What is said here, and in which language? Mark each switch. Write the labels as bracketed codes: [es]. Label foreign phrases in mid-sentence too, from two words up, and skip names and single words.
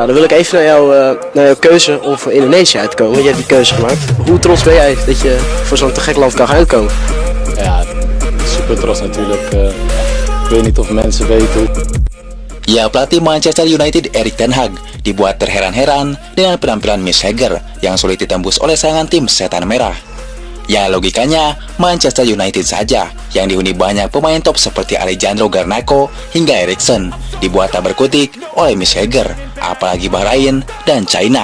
[nl] dan wil ik even naar jouw keuze om voor Indonesië uit te komen. Want je hebt die keuze gemaakt. Hoe trots ben jij dat je voor zo'n te gek land kan gaan uitkomen? Ja, super trots natuurlijk. Ik weet niet of mensen weten hoe. [id] Ya, pelatih Manchester United Erik ten Hag dibuat terheran-heran dengan penampilan Miss Heger yang sulit ditembus oleh serangan tim Setan Merah. Ya, logikanya Manchester United saja yang dihuni banyak pemain top seperti Alejandro Garnacho hingga Eriksen dibuat tak berkutik oleh Miss Heger, apalagi Bahrain dan China.